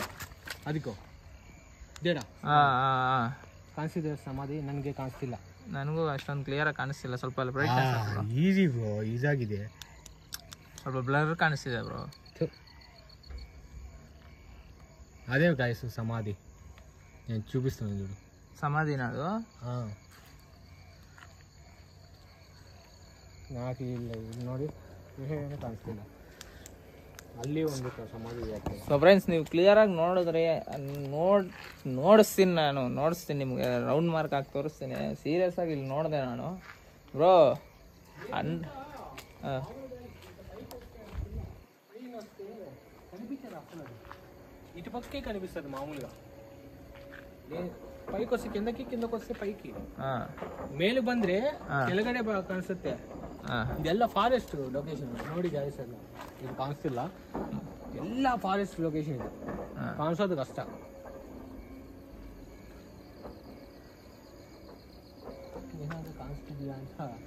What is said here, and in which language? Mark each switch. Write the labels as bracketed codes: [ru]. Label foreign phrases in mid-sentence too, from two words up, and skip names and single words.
[kn] ಅದಕ್ಕೋ ಕಾಣಿಸ್ತಿದೆ ಸಮಾಧಿ, ನನಗೆ ಕಾಣಿಸ್ತಿಲ್ಲ. ನನಗೂ ಅಷ್ಟೊಂದು ಕ್ಲಿಯರ್ ಆಗಿ ಕಾಣಿಸ್ತಿಲ್ಲ. ಸ್ವಲ್ಪ [en] easy bro, [kn] ಈಸಾಗಿದೆ. ಸ್ವಲ್ಪ ಬ್ಲರ್ ಕಾಣಿಸ್ತಿದೆ ಬ್ರೋ. ಅದೇ ಗಾಯ್ಸು ಸಮಾಧಿ, ನಾನು [te] చూపిస్తాను చూడు. [kn] ಸಮಾಧಿನ ಅದು? నాకు ಇಲ್ಲಿ ನೋಡಿ ಏನು ಕಾಣಿಸ್ತಿಲ್ಲ. ಅಲ್ಲಿ ಒಂದು ಸಮಾಧಿ ಇದೆ. [en] so friends, [kn] ನೀವು ಕ್ಲಿಯರ್ ಆಗಿ ನೋಡಿದ್ರೆ ನೋಡಿಸ್ತೀನಿ ನಿಮ್ಗೆ, [en] round mark [kn] ಹಾಕಿ ತೋರಿಸ್ತೀನಿ. ಸೀರಿಯಸ್ ಆಗಿ ಇಲ್ಲಿ ನೋಡಿದೆ ನಾನು ಬ್ರೋ. [te] ఇటు పక్కకే కనిపిస్తుంది మామూలుగా. పైకి వస్తే కిందకి, కిందకి వస్తే పైకి. [kn] ಮೇಲೆ ಬಂದ್ರೆ ಕೆಳಗಡೆ ಕಾಣಿಸುತ್ತೆ. ಇದೆಲ್ಲ [en] forest location [kn] ನೋಡಿ ಗಾಯ್ಸ್. ಎಲ್ಲ ಇದು ಕಾಣಿಸ್ತಿಲ್ಲ, ಎಲ್ಲ [en] forest location [kn] ಇದೆ, ಕಾಣಿಸೋದು ಕಷ್ಟ. ಏನಾದರೂ ಕಾಣಿಸ್ತಿದ್ಯಾ ಅಂತ.